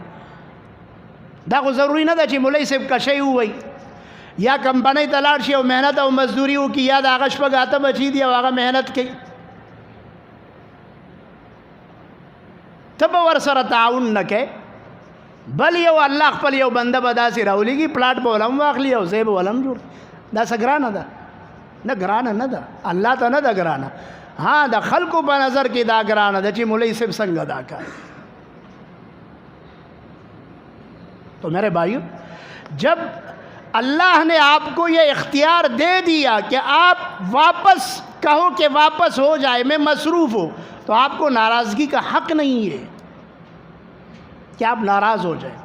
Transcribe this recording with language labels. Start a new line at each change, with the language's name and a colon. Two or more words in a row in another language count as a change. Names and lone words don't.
Pashto: دا خو ضروري نه ده چې مولوی صاحب کشی ووایي یا کمپنۍ ته لاړ شي او محنت او مزدوري وکړي، یا د هغه شپږ اته بچي دي او هغه محنت کوي، ته به ورسره تعاون نه کوې، بل یو الله خپل یو بنده به داسې راولېږي پلاټ به ولم واخلي او ځای به ولم جوړ، دا څه ګرانه ده؟ نه ګرانه نه ده، الله ته نه ده ګرانه، ہاں د خلکو په نظر کې دا ګرانه ده چې مولوی صاحب څنګه دا کوي۔
Urdu: تو میرے بھائیو، جب اللہ نے آپ کو یہ اختیار دے دیا کہ آپ واپس کہو کہ واپس ہو جائے، میں مصروف ہوں، تو آپ کو ناراضگی کا حق نہیں ہے کہ آپ ناراض ہو جائیں۔